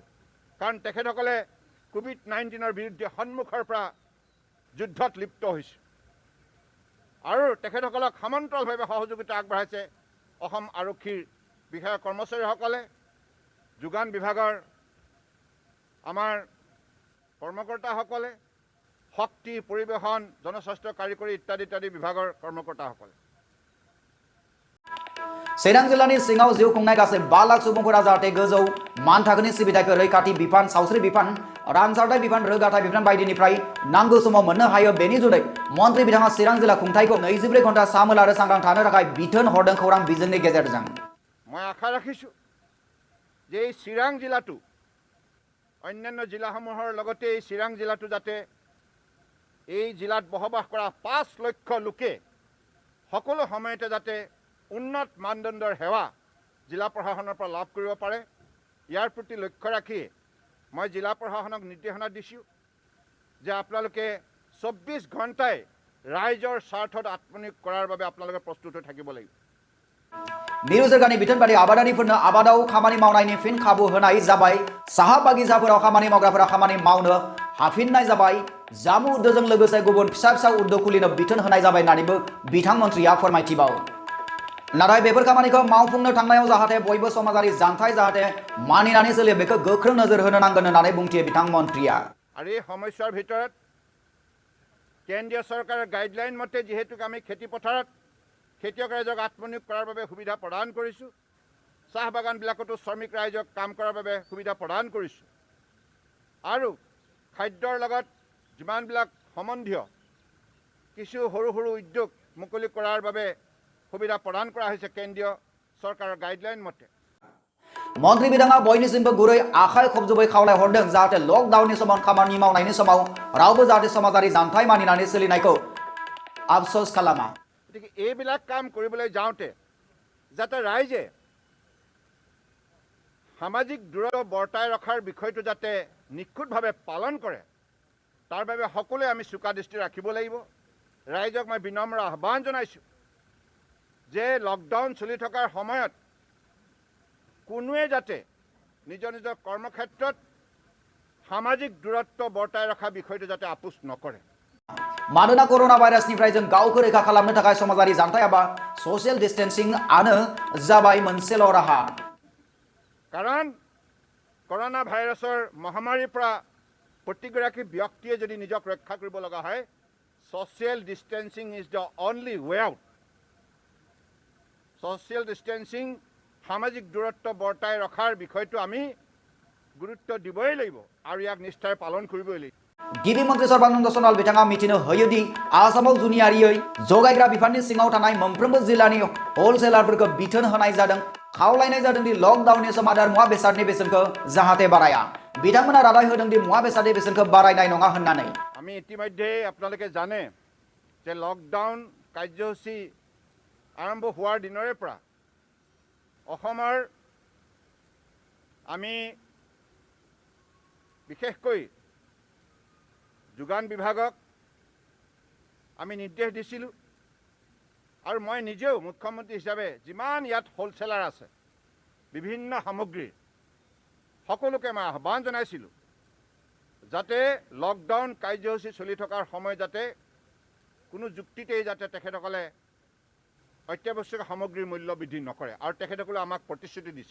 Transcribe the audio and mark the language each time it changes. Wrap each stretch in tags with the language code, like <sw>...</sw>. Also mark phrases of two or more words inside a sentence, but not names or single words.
<as>কাৰণ তেখেতসকলে COVID-19ৰ বিৰুদ্ধে সন্মুখৰ পৰা যুদ্ধত লিপ্ত হৈছে আৰু তেখেতসকলক সমান্তৰালভাৱে সহযোগিতা আগবঢ়াইছে অসম আৰক্ষীৰ বিষয়া কৰ্মচাৰীসকলে, যোগান বিভাগৰ আমাৰ কৰ্মকৰ্তাসকলে, শক্তি, পৰিবহন, জনস্বাস্থ্য কাৰিকৰী ইত্যাদি ইত্যাদি বিভাগৰ কৰ্মকৰ্তাসকলে।</as> <brx>चिरां जिल्लानि सिङाव जिउ खुंनाय गासै 5 लाख सुबुंफोरा जाहाथे गोजौ मान थाखोनि सिबिथायखौ रैखाथि बिफान, सावस्रि बिफान, रानसारथाय बिफान, रोगाथाय बिफान बायदिनिफ्राय नांगौ समाव मोननो हायो बेनि जुनै मन्त्रि बिथाङा चिरां जिल्ला खुंथायखौ 24 घन्टा सामोल आरो सांग्रां थानो थाखाय बिथोन हरदों खौरां बिजोंनि गेजेरजों।</brx> <as>মই আশা ৰাখিছোঁ যে এই চিৰাং জিলাটো অন্যান্য জিলাসমূহৰ লগতে এই চিৰাং জিলাটো যাতে এই জিলাত বসবাস কৰা 5 লক্ষ লোকে সকলো সময়তে যাতে উন্নত মানদণ্ডৰ সেৱা জিলা প্ৰশাসনৰ পৰা লাভ কৰিব পাৰে, ইয়াৰ প্ৰতি লক্ষ্য ৰাখি মই জিলা প্ৰশাসনক নিৰ্দেশনা দিছোঁ যে আপোনালোকে 24 ঘণ্টাই ৰাইজৰ স্বাৰ্থত আত্মনিয়োগ কৰাৰ বাবে আপোনালোকে প্ৰস্তুত হৈ থাকিব লাগিব।</as> <brx>मिरु सोरखारनि बिथोन बायदि आबादारिफोरनो आबादाव खामानि मावनायनि फिन खाबु होनाय जाबाय। साहा बागिसाफोराव खामानि मावग्राफोरा खामानि मावनो हाफिननाय जाबाय। जामु उद्योगजों लोगोसे गुबुन फिसा फिसा उद्योग खुलिनो बिथोन होनाय जाबाय होननानैबो बिथां मन्त्रिया फोरमायथिबावो। नाथाय बेफोर खामानिखौ मावफुंनो थांनायाव जाहाथे बयबो समाजारि जानथाय जाहाथे मानिनानै सोलियो बेखौ गोख्रों नोजोर होनो नांगोन होननानै बुंथियो बिथां मन्त्रिया।</brx> <as>আৰু এই সমস্যাৰ ভিতৰত কেন্দ্ৰীয় চৰকাৰৰ গাইডলাইন মতে যিহেতু আমি খেতি পথাৰত খেতিয়ক ৰাইজক আত্মনিয়োগ কৰাৰ বাবে সুবিধা প্ৰদান কৰিছোঁ, চাহ বাগানবিলাকতো শ্ৰমিক ৰাইজক কাম কৰাৰ বাবে সুবিধা প্ৰদান কৰিছোঁ আৰু খাদ্যৰ লগত যিমানবিলাক সম্বন্ধীয় কিছু সৰু সৰু উদ্যোগ মুকলি কৰাৰ বাবে সুবিধা প্ৰদান কৰা হৈছে কেন্দ্ৰীয় চৰকাৰৰ গাইডলাইন মতে।</as> <brx>मन्त्रि बिथाङा बयनिसिमबो गुरै आखाइ खबजोबै खावलायहरदों जाहाथे लकडाउननि समाव खामानि मावनायनि समाव रावबो जाहाथे समाजारि जानथाय मानिनानै सोलिनायखौ आफसोस खालामा।</brx> <as>গতিকে এইবিলাক কাম কৰিবলৈ যাওঁতে যাতে ৰাইজে সামাজিক দূৰত্ব বৰ্তাই ৰখাৰ বিষয়টো যাতে নিখুঁতভাৱে পালন কৰে তাৰ বাবে সকলোৱে আমি চোকা দৃষ্টি ৰাখিব লাগিব। ৰাইজক মই বিনম্ৰ আহ্বান জনাইছোঁ যে লকডাউন চলি থকাৰ সময়ত কোনোৱে যাতে নিজৰ নিজৰ কৰ্মক্ষেত্ৰত সামাজিক দূৰত্ব বৰ্তাই ৰখা বিষয়টো যাতে আপোচ নকৰে।</as> <brx>मानोना कोरोना भाइरासनिफ्राय जों गावखौ रैखा खालामनो थाखाय समाजारि जानथाय एबा</brx> <en>social distancing</en> <brx>आनो जाबाय मोनसेल' राहा।</brx> <as>কাৰণ কৰোনা ভাইৰাছৰ মহামাৰীৰ পৰা প্ৰতিগৰাকী ব্যক্তিয়ে যদি নিজক ৰক্ষা কৰিব লগা হয়,</as> <en>social distancing is the only way out. social distancing</en> <as>সামাজিক দূৰত্ব বৰ্তাই ৰখাৰ বিষয়টো আমি গুৰুত্ব দিবই লাগিব আৰু ইয়াক নিষ্ঠাৰে পালন কৰিবই লাগিব।</as> <brx>गिबि मन्त्रि सर्बानन्द सनोवाल बिथाङा मिथिनो होयोदि आसामाव जुनियारियै जगायग्रा बिफाननि सिङाव थानाय मोनफ्रोमबो जिल्लानि हलसेलारफोरखौ बिथोन होनाय जादों, खावलायनाय जादों दि लकडाउननि सम आदार मुवा बेसादनि बेसेनखौ जाहाथे बाराया। बिथांमोना रादाय होदों दि मुवा बेसादनि बेसेनखौ बारायनाय नङा होननानै।</brx> <as>আমি ইতিমধ্যে আপোনালোকে জানে যে লকডাউন কাৰ্যসূচী আৰম্ভ হোৱাৰ দিনৰে পৰা অসমৰ আমি বিশেষকৈ যোগান বিভাগক আমি নিৰ্দেশ দিছিলোঁ আৰু মই নিজেও মুখ্যমন্ত্ৰী হিচাপে যিমান ইয়াত হোলচেলাৰ আছে বিভিন্ন সামগ্ৰীৰ সকলোকে মই আহ্বান জনাইছিলোঁ যাতে লকডাউন কাৰ্যসূচী চলি থকাৰ সময় যাতে কোনো যুক্তিতেই যাতে তেখেতসকলে অত্যাৱশ্যক সামগ্ৰীৰ মূল্য বৃদ্ধি নকৰে আৰু তেখেতসকলে আমাক প্ৰতিশ্ৰুতি দিছে।</as>